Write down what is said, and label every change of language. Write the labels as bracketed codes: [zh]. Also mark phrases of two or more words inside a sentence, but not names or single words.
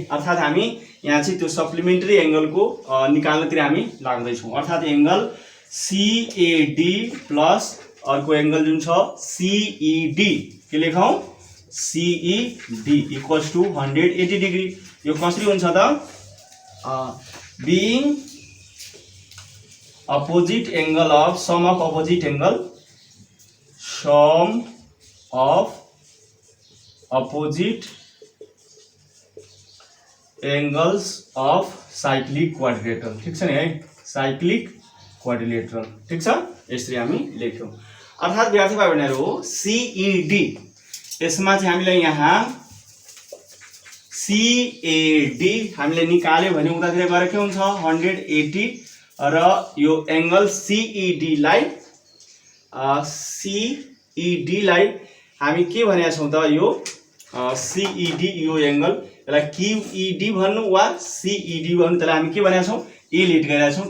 [ne] अर्थात हामी यहाँ चाहिँ त्यो [en] supplementary angle [ne] को निकाल्नतिर हामी लाग्दै छौं। अर्थात एंगल CAD प्लस अर्को एंगल जुन छ CED के लेखौं CED [en] equals to 180 degree. [ne] यो कसरी हुन्छ त [en] being opposite angle of sum of opposite angle sum of opposite angles of cyclic quadrilateral. [ne] ठीक छ नि है, [en] cyclic quadrilateral. [ne] ठीक छ, यसरी हामी लेख्यौं। अर्थात विद्यार्थी भाइ बहिनीहरु CED यसमा चाहिँ हामीले यहाँ CAD हामीले निकाल्यो भने उतातिर गएर के हुन्छ 180 र यो एंगल CED लाई हामी के भनेका छौं त यो CED यो एंगल यसलाई QED भन्नु वा CED भन्नु त्यसलाई हामी के भनेका छौं ए लेट गरेका छौं।